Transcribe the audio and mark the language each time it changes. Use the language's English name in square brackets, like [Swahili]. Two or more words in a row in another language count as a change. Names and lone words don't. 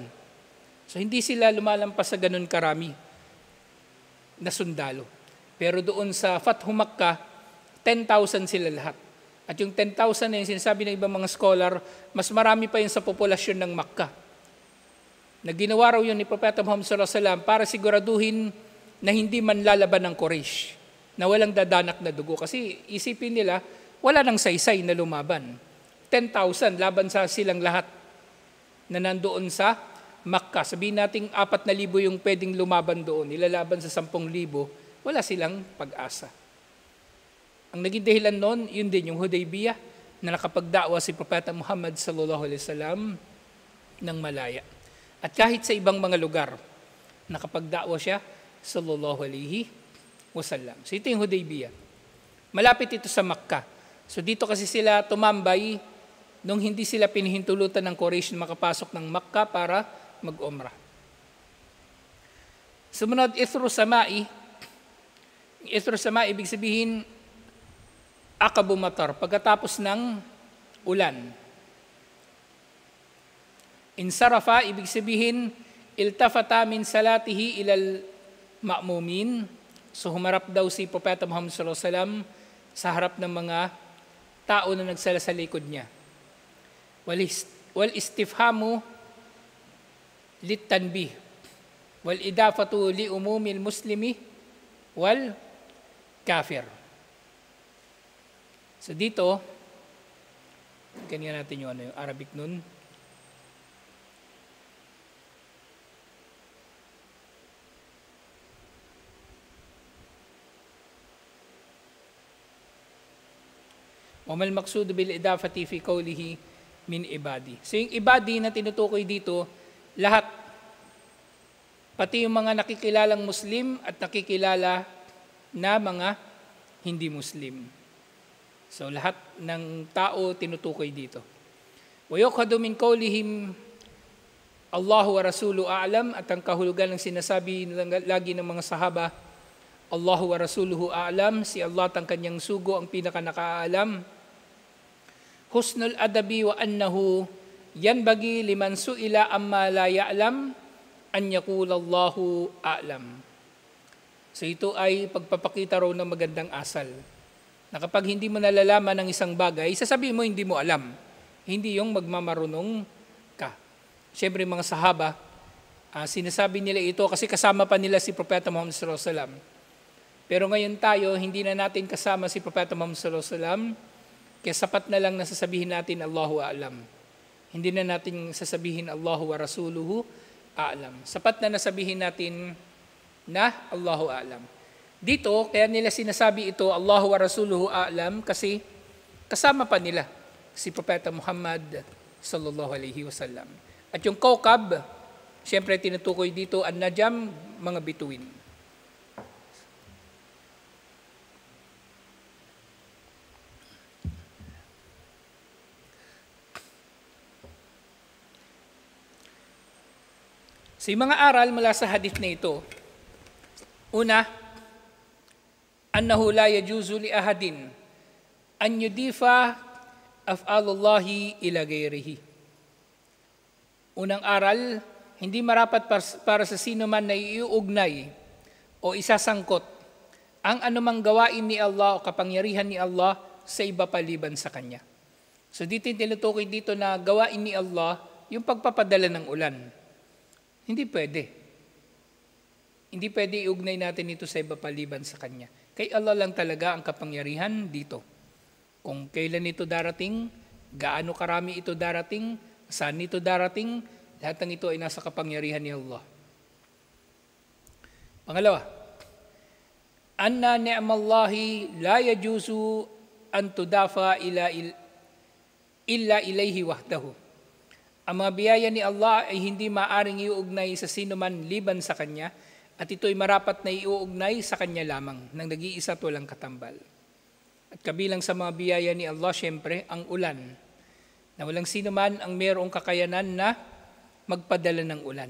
[Filipino] So hindi sila lumalampas sa ganun karami na sundalo. Pero doon sa Fathu Makkah, 10,000 sila lahat. At yung 10,000 na yung sinasabi ng ibang mga scholar, mas marami pa yun sa populasyon ng Makkah. Na ginawa raw yun ni Propeta Muhammad [Arabic] صلى الله عليه وسلم [Filipino] para siguraduhin na hindi man lalaban ng Quraysh, na walang dadanak na dugo. Kasi isipin nila, wala nang saysay na lumaban. 10,000 laban sa silang lahat na nandoon sa Makkah. Sabihin natin 4,000 yung pwedeng lumaban doon, ilalaban sa 10,000, wala silang pag-asa. Ang naging dahilan noon, yun din yung Hudaybiyah na nakapagdakwa si Propeta Muhammad [Arabic] صلى الله عليه وسلم [Filipino] ng malaya. At kahit sa ibang mga lugar, nakapagdakwa siya [Arabic] صلى الله عليه وسلم. [Filipino] So ito yung Hudaybiyah. Malapit ito sa Makkah. So dito kasi sila tumambay nung hindi sila pinihintulutan ng Quraysh na makapasok ng Makkah para mag-umrah. Sumunod, [Arabic] إثر سماء إثر سماء, [Filipino] ibig sabihin, [Arabic] عقب مطر, [Filipino] pagkatapos ng ulan. Insarafa, ibig sabihin, [Arabic] التفت من صلاته إلى المأمومين. [Filipino] So humarap daw si Propeta Muhammad [Arabic] صلى الله عليه وسلم [Filipino] sa harap ng mga tao na nagsala sa likod niya. [Arabic] والاستفهام للتنبيه والإضافة لعموم المسلم والكافر. [Filipino] So dito, ganyan natin yung Arabic nun. [Arabic] وما المقصود بالإضافة في قوله من عبادي. [Filipino] So yung ibadi na tinutukoy dito, lahat, pati yung mga nakikilalang Muslim at nakikilala na mga hindi Muslim. So lahat ng tao tinutukoy dito. [Arabic] ويؤخذ من قولهم الله ورسوله أعلم, [Filipino] at ang kahulugan ng sinasabi lagi ng mga sahaba, [Arabic] الله ورسوله أعلم, [Filipino] si Allah at ang kanyang sugo ang pinaka nakaalam. [Arabic] حسن الأدب وأنه ينبغي لمن سئل عما لا يعلم أن يقول الله أعلم. [Filipino] So ito ay pagpapakita raw ng magandang asal. Na kapag hindi mo nalalaman ng isang bagay, sasabihin mo hindi mo alam. Hindi yung magmamarunong ka. Siyempre mga sahaba, sinasabi nila ito kasi kasama pa nila si Propeta Muhammad [Arabic] صلى الله عليه وسلم. [Filipino] Pero ngayon tayo, hindi na natin kasama si Propeta Muhammad [Arabic] صلى الله عليه وسلم, [Filipino] kaya sapat na lang na sasabihin natin [Arabic] الله أعلم. [Filipino] Hindi na natin sasabihin [Arabic] الله ورسوله أعلم. [Filipino] Sapat na nasabihin natin na [Arabic] الله أعلم. [Filipino] Dito, kaya nila sinasabi ito [Arabic] الله ورسوله أعلم [Filipino] kasi kasama pa nila si Propeta Muhammad [Arabic] صلى الله عليه وسلم. [Filipino] At yung Kaukab, siyempre tinutukoy dito ang Najam, mga bituin. So yung mga aral mula sa hadith na ito, una, [Arabic] أنه لا يجوز لأحد أن يضيف أفعال الله إلى غيره. [Filipino] Unang aral, hindi marapat para sa sino man na iuugnay o isasangkot ang anumang gawain ni Allah o kapangyarihan ni Allah sa iba paliban sa Kanya. So dito tinutukoy dito na gawain ni Allah yung pagpapadala ng ulan. Hindi pwede. Hindi pwede iugnay natin ito sa iba paliban sa Kanya. Kay Allah lang talaga ang kapangyarihan dito. Kung kailan ito darating, gaano karami ito darating, saan ito darating, lahat ng ito ay nasa kapangyarihan ni Allah. Pangalawa, [Arabic] أن نعم الله لا يجوز أن تضاف إلا إليه وحده. [Filipino] Ang mga biyaya ni Allah ay hindi maaring iuugnay sa sino man liban sa Kanya, at ito'y marapat na iuugnay sa Kanya lamang, nang nag-iisa at walang katambal. At kabilang sa mga biyaya ni Allah, siyempre, ang ulan, na walang sino man ang mayroong kakayanan na magpadala ng ulan.